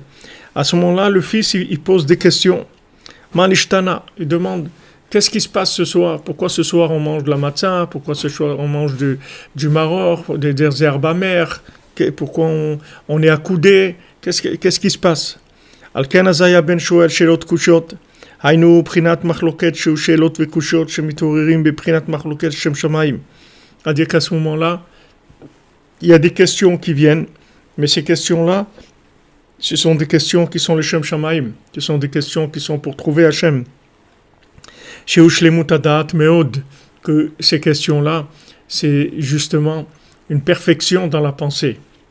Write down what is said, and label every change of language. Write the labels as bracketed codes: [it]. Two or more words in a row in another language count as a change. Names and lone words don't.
[fr] À ce moment-là, le fils, il pose des questions. Manishtana, il demande, qu'est-ce qui se passe ce soir? Pourquoi ce soir on mange de la matzah? Pourquoi ce soir on mange du maror, des herbes amères? Pourquoi on est accoudé? Qu'est-ce qui se passe? [he] על כן אז היה הבן שואל שאלות קושיות. היינו בחינת מחלוקת שהוא שאלות וקושיות שמתעוררים בבחינת מחלוקת שם שמיים. [fr] C'est-à-dire qu'à ce moment-là, il y a des questions qui viennent, mais ces questions-là, ce sont des questions qui sont le [he] שם שמים, [fr] ce sont des questions qui sont pour trouver Hachem. [he] שהוא שלמות הדעת מאד, [fr] que ces questions-là, c'est justement une perfection dans la pensée.